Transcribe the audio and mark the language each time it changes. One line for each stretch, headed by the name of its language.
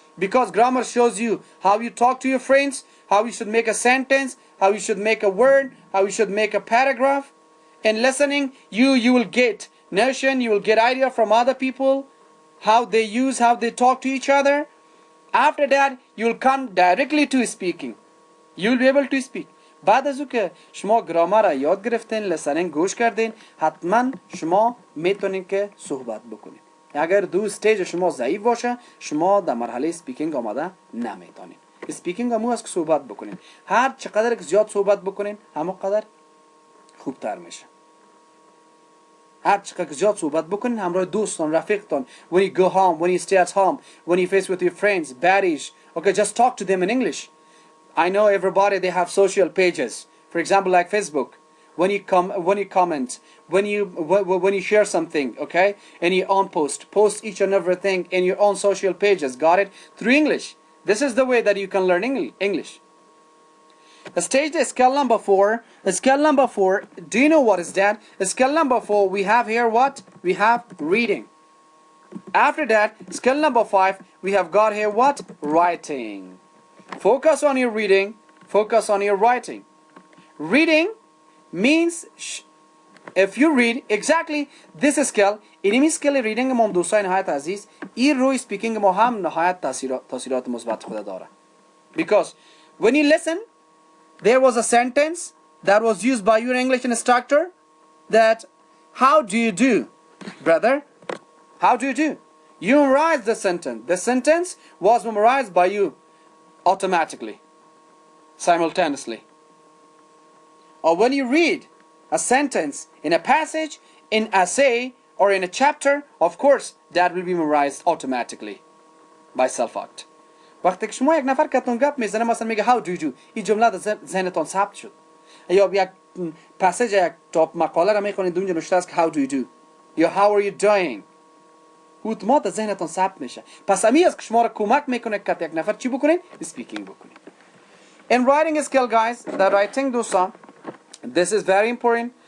English: Because grammar shows you how you talk to your friends, how you should make a sentence, how you should make a word, how you should make a paragraph. In listening, you will get notion, you will get idea from other people, how they talk to each other. After that, you will come directly to speaking. You will be able to speak.
Persian: بعد از او که شما گرامر را یاد گرفتین، لسنینگ گوش کردین، حتما شما میتونین که صحبت بکنین. اگر دو استیج شما ضعیف باشه، شما در مرحله سپیکینگ آماده نمیتونین. سپیکینگ همون است که صحبت بکنین. هر چقدر که زیاد صحبت بکنین، همون قدر خوبتر میشه. هر چقدر که زیاد صحبت بکنین، همراه دوستان، رفیقتان،
English: when you go home, when you stay at home, when you face with your friends, baddies, okay, just talk to them in English. I know everybody, they have social pages. For example, like Facebook. When you comment, when you share something, okay, in your own post each and everything in your own social pages. Got it? Through English. This is the way that you can learn English. Stage scale number 4. Scale number 4. Do you know what is that? Scale number 4. We have here what? We have reading. After that, scale number 5. We have got here what? Writing. Focus on your reading. Focus on your writing. Reading means if you read exactly this scale,
Persian: اینمی scale reading ما دوستای نهایت عزیز این روی speaking ما هم نهایت تاثیرات مثبت خود داره.
English: Because when you listen, there was a sentence that was used by your English instructor that how do you do, brother? How do you do? You memorized the sentence. The sentence was memorized by you automatically, simultaneously. Or when you read a sentence in a passage, in essay, or in a chapter, of course, that will be memorized automatically by self-act.
Persian: وقتی که شما یک نفر کتون گپ میزنه مثلا میگه
English: how do you do،
Persian: این جمله در ذهنتون ثبت شد. یا یک پاساژ یک تاپ مقاله را میخونید اونجا نوشته است که
English: how do you do
Persian: یا
English: how are you doing،
Persian: اتومات در ذهنتون ثبت میشه. پس همین است که شما را کمک میکنه که یک نفر چی بکنین؟ اسپیکینگ بکنین.
English: In writing skill, guys, the writing دوستان، this is very important.